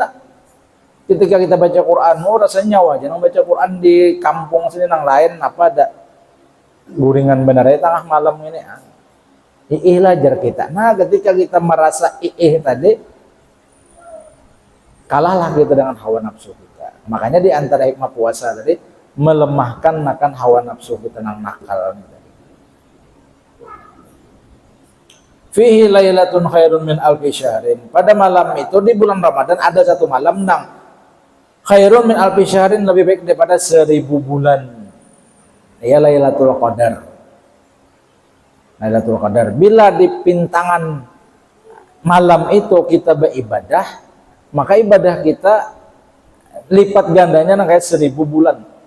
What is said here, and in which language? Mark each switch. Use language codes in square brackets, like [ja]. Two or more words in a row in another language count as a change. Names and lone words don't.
[bjn] Ketika kita baca Quran, rasanya nyawa aja nang baca Quran di kampung sini nang lain apa ada guringan benar ya tengah malam ini. Iih lajar kita. Nah, ketika kita merasa iih tadi, kalahlah kita dengan hawa nafsu kita. Makanya di antara hikmah puasa tadi melemahkan akan hawa nafsu kita nang nakal tadi. [ar] Fihi lailatun khairun min alfi syahrin. [bjn] Pada malam itu di bulan Ramadan ada satu malam nang [ar] Khairun min alfi syahrin, [bjn] lebih baik daripada 1000 bulan. Ya Lailatul Qadar. Lailatul Qadar. Bila di pintangan malam itu kita beribadah, maka ibadah kita lipat gandanya kayak 1000 bulan.